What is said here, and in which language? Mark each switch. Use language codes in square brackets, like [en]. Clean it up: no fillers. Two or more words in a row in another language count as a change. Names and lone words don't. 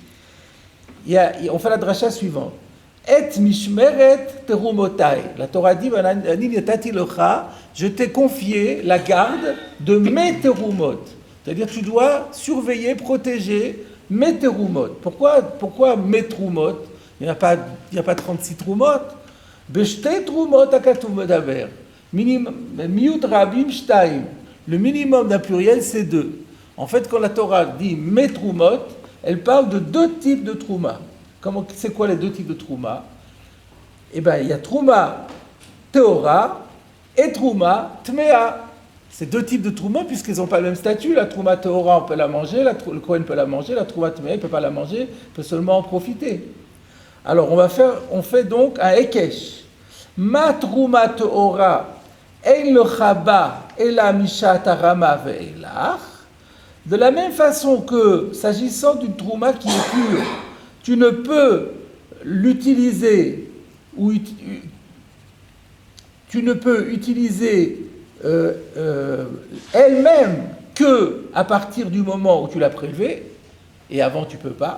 [fr] On fait la dracha suivante. Et [he] משמרת תרומותי. [fr] La Torah dit, je t'ai confié la garde de mes terumot. C'est-à-dire tu dois surveiller, protéger mes terumot. Pourquoi mes terumot? Il n'y a pas 36 troumot. [he] בשתי תרומות הכתוב מדבר. מיעוט רבים שתיים. [fr] Le minimum d'un pluriel, c'est 2. En fait, quand la Torah dit mes troumot, elle parle de 2 types de trouma. C'est quoi les 2 types de trouma? Eh bien, il y a [he] תרומה טהורה [fr] et [he] תרומה טמאה. [fr] C'est 2 types de trouma puisqu'ils n'ont pas le même statut. La [he] תרומה טהורה, [fr] on peut la manger, le Kohen peut la manger, la [he] תרומה טמאה, [fr] il ne peut pas la manger, il peut seulement en profiter. Alors, on fait donc un ekesh. [he] מה תרומה טהורה אין לך בה אלא משעת הרמה ואילך. [fr] De la même façon que, s'agissant d'une trouma qui est pure, tu ne peux l'utiliser ou tu ne peux utiliser elle-même que à partir du moment où tu l'as prélevée, et avant tu ne peux pas.